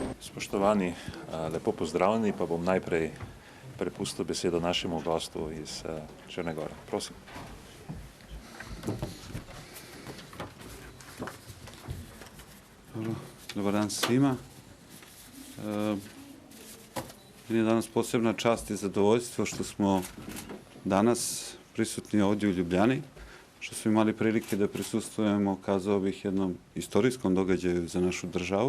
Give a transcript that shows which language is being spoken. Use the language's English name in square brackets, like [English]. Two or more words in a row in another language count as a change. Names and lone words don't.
[Slovenian] Spoštovani, lepo pozdravljeni, pa bom najprej prepustil besedo našemu gostu iz Črne Gore. Prosim. [Serbian] Dobar dan svima. Meni je danas posebna čast i zadovoljstvo što smo danas prisutni ovdje u Ljubljani, što smo imali prilike da prisustvujemo, kazao bih, jednom istorijskom događaju za našu državu.